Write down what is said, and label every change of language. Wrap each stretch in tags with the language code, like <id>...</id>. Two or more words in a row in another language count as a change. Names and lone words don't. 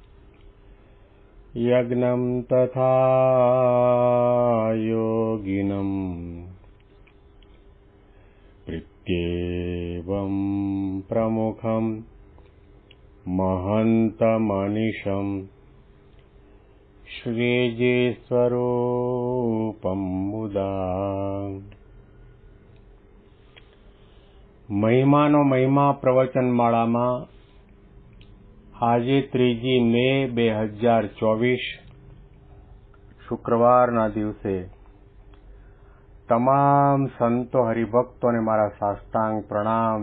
<sa>यज्ञं तथा योगिनं प्रत्येवं प्रमुखं महन्तमनिशं श्रीजीस्वरूपं मुदा।</sa> <gu>મહિમાનો મહિમા પ્રવચનમાળામાં આજે 3 મે 2024 શુક્રવારના દિવસે તમામ સંતો હરિભક્તોને મારા સાષ્ટાંગ પ્રણામ.</gu>